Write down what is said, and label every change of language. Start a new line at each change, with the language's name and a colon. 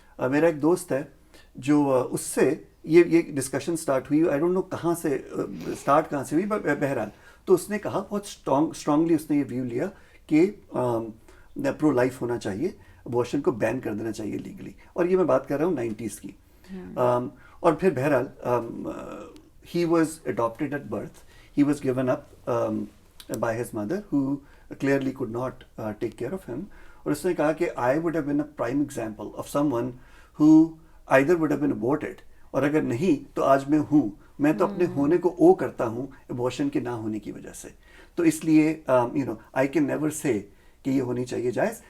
Urdu: میرا ایک دوست ہے جو اس سے یہ ڈسکشن سٹارٹ ہوئی,
English: I don't know
Urdu: کہاں سے سٹارٹ کہاں سے ہوئی, بہرحال تو اس نے کہا بہت اسٹرانگلی اس نے یہ ویو لیا کہ پرو لائف ہونا چاہیے, ابورشن کو بین کر دینا چاہیے لیگلی, اور یہ میں بات کر رہا ہوں 90s کی. اور پھر بہرحال
English: he was adopted at birth, he was given up by his mother who clearly could not take care of him.
Urdu: اور اس نے کہا کہ
English: I would have been a prime example of someone who either would have been aborted,
Urdu: اور اگر نہیں تو آج میں ہوں, میں تو اپنے ہونے کو او کرتا ہوں ابورشن کے نہ ہونے کی وجہ سے. تو اس لیے
English: I can never say
Urdu: کہ یہ ہونی چاہیے جائز.